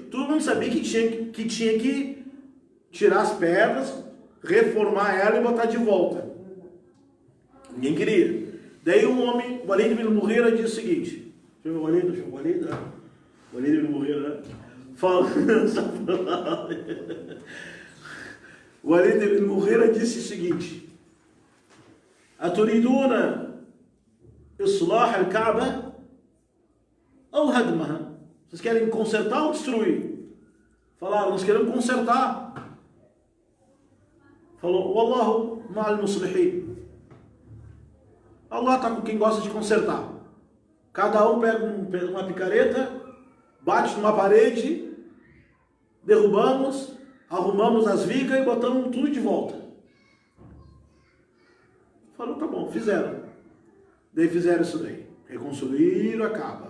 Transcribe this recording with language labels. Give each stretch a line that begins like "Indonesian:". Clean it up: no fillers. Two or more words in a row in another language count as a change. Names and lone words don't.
Portuguese: Todo mundo sabia que tinha que tirar as pedras, reformar ela e botar de volta. Ninguém queria. Daí um homem, o Walid ibn Mughira, disse o seguinte, deixa eu ver o Walid ibn Mughira, né? O Walid ibn Mughira disse o seguinte,
Arabic: أتريدون إصلاح الكعبة أو هدمها?
Portuguese: Vocês querem consertar ou destruir? Falaram, nós queremos consertar. Falou,
Arabic: والله مع المصلحين.
Portuguese: Allah está com quem gosta de consertar. Cada um pega uma picareta, bate numa parede, derrubamos, arrumamos as vigas e botamos tudo de volta. Falou, tá bom, fizeram. Daí fizeram isso daí. Reconstruíram a Kaaba.